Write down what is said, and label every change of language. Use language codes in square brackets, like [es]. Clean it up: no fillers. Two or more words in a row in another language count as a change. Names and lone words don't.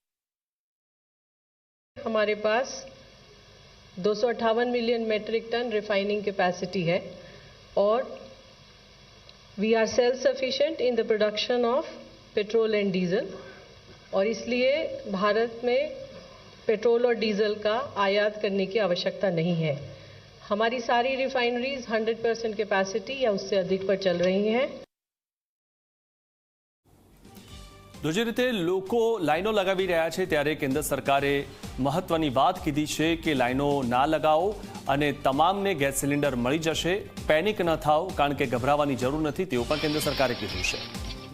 [hi] हमारे पास 258 [en] million metric ton refining capacity [hi] है और [en] we are self sufficient in the production of petrol and diesel [hi] और इसलिए भारत में पेट्रोल और डीजल का आयात करने की आवश्यकता नहीं है। हमारी सारी रिफाइनरीज 100% कैपेसिटी या उससे अधिक पर चल रही हैं। [gu] તો જે રીતે લોકો લાઈનો લગાવી રહ્યા છે ત્યારે કેન્દ્ર સરકારે મહત્વની બાત કીધી છે કે લાઈનો ના લગાઓ અને તમામને ગેસ સિલિન્ડર મળી જશે। પેનિક ન થાઓ કારણ કે ગભરાવાની જરૂર નથી તેવું પણ કેન્દ્ર સરકારે કીધું છે।